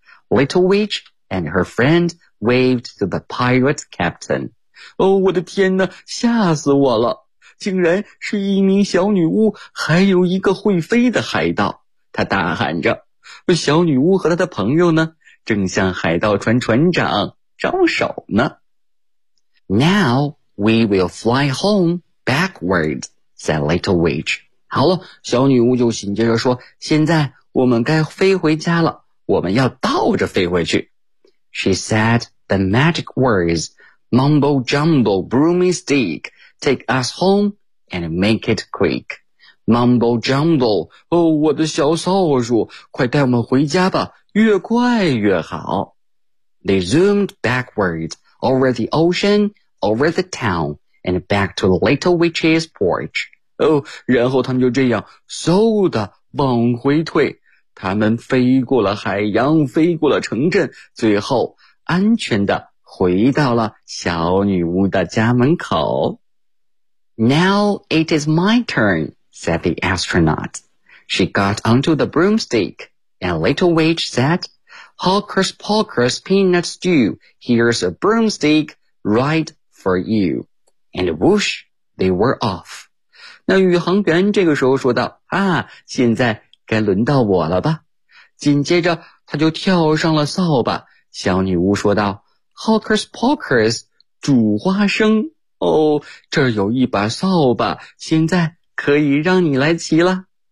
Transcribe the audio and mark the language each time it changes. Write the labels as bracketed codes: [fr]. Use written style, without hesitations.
[en] Little witch and her friend waved to the pirate captain. [zh] 我的天哪，吓死我了。竟然是一名小女巫还有一个会飞的海盗。他大喊着，小女巫和她的朋友呢，正向海盗船船长招手呢。 [en] Now we will fly home backward, said Little Witch. [zh] 好了，小女巫就紧接着说，现在我们该飞回家了，我们要倒着飞回去。 [en] She said the magic words, mumbo jumbo broomy stick, take us home and make it quick. Mumbo jumbo, [zh] 我的小扫帚，快带我们回家吧，越快越好。 [en] They zoomed backward, over the ocean, over the town, and back to the little witch's porch. [zh] 然后他们就这样嗖的往回退，他们飞过了海洋，飞过了城镇，最后安全的回到了小女巫的家门口。 [en] Now it is my turn. said the astronaut. She got onto the broomstick, and Little Witch said, Hocus Pocus Peanut Stew, here's a broomstick right for you. And whoosh, they were off. [zh] 那宇航员这个时候说道，现在该轮到我了吧。紧接着他就跳上了扫把，小女巫说道， [en] Hocus Pocus, [zh] 煮花生。哦，这儿有一把扫把，现在可以让你来骑了。